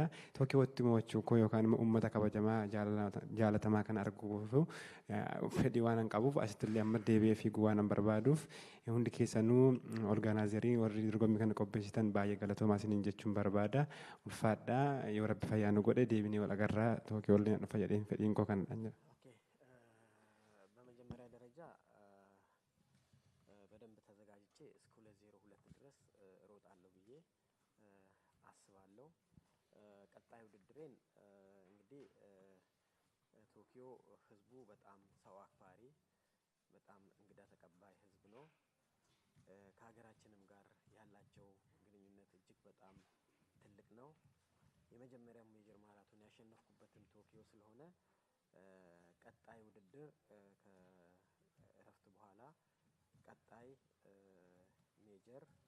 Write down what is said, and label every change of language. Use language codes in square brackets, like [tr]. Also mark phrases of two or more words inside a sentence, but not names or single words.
[om] Tookiyootti mo'achuu koo yookaan immoo uummata kabajamaa jaalatamaa kan arguuf fedhii waan hin qabuuf asitti illee amma deebi'ee fiiguu waan hin barbaaduuf hundi keessanuu orgaanaazerii warri dorgommii kana qopheessitan baay'ee galatoomaa isiniin jechuun barbaada. Ulfaadhaa yoo rabbi fayyaa nu godhe deebinee wal agarraa Tookiyoo illee dhufa jedheen fedhiin koo kan dha. [am] በመጀመሪያ ደረጃ በደንብ ተዘጋጅቼ እስከ 2:02 ድረስ እሮጣለሁ ብዬ አስባለሁ። ቀጣይ ውድድሬን እንግዲህ ቶኪዮ ህዝቡ በጣም ሰው አክባሪ፣ በጣም እንግዳ ተቀባይ ህዝብ ነው። ከሀገራችንም ጋር ያላቸው ግንኙነት እጅግ በጣም ትልቅ ነው። የመጀመሪያው ሜጀር ማራቶን ያሸነፍኩበትም ቶኪዮ ስለሆነ ቀጣይ ውድድር ከእረፍት በኋላ ቀጣይ ሜጀር